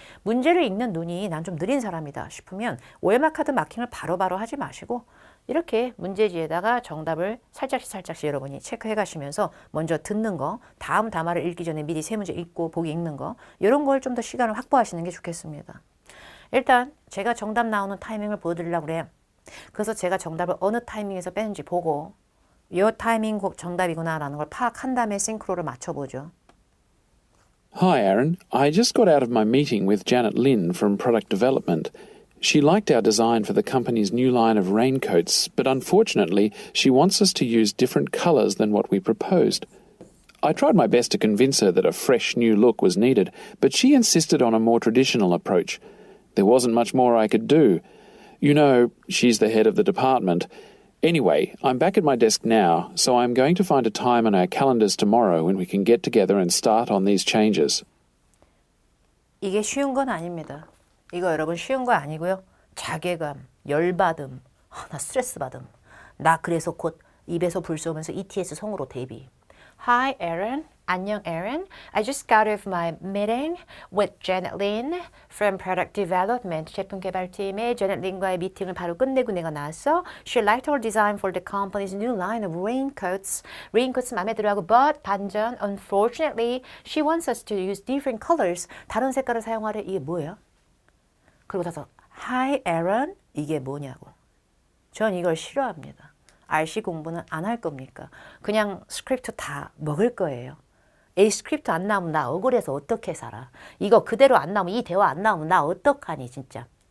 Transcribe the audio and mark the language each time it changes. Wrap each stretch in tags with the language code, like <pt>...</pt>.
<ko>문제를 읽는 눈이 난 좀 느린 사람이다 싶으면 OMR 카드 마킹을 바로바로 하지 마시고 이렇게 문제지에다가 정답을 살짝씩 여러분이 체크해 가시면서 먼저 듣는 거, 다음 담화를 읽기 전에 미리 세 문제 읽고 보기 읽는 거 이런 걸 좀 더 시간을 확보하시는 게 좋겠습니다. 일단 제가 정답 나오는 타이밍을 보여드리려고 그래요. 그래서 제가 정답을 어느 타이밍에서 뺐는지 보고 이 타이밍 정답이구나 라는 걸 파악한 다음에 싱크로를 맞춰보죠.</ko> <en>Hi, Aaron. I just got out of my meeting with Janet Lin from Product Development. She liked our design for the company's new line of raincoats, but unfortunately, she wants us to use different colours than what we proposed. I tried my best to convince her that a fresh new look was needed, but she insisted on a more traditional approach. There wasn't much more I could do. You know, she's the head of the department. Anyway, I'm back at my desk now, so I'm going to find a time on our calendars tomorrow when we can get together and start on these changes.</en> <ko>이게 쉬운 건 아닙니다. 이거 여러분 쉬운 거 아니고요. 자괴감, 열받음, 나 스트레스 받음. 나 그래서 곧 입에서 불 쏘면서 ETS 성으로 데뷔.</ko> <en>Hi, Aaron.</en> <ko>안녕,</ko> <en>Aaron. I just got off my meeting with Janet Lin from Product Development.</en> <ko>제품 개발팀의 Janet Lin과의 미팅을 바로 끝내고 내가 나왔어.</ko> <en>She liked our design for the company's new line of raincoats. Raincoats</en> <ko>마음에 들어하고,</ko> <en>but</en> <ko>반전,</ko> <en>unfortunately, she wants us to use different colors.</en> <ko>다른 색깔을 사용하래. 이게 뭐예요? 그리고 나서</ko> <en>Hi, Aaron.</en> <ko>이게 뭐냐고. 전 이걸 싫어합니다. RC 공부는 안 할 겁니까? 그냥 스크립트 다 먹을 거예요. 이 스크립트 안 나오면 나 억울해서 어떻게 살아? 이거 그대로 안 나오면 이 대화 안 나오면 나 어떡하니 진짜.</ko>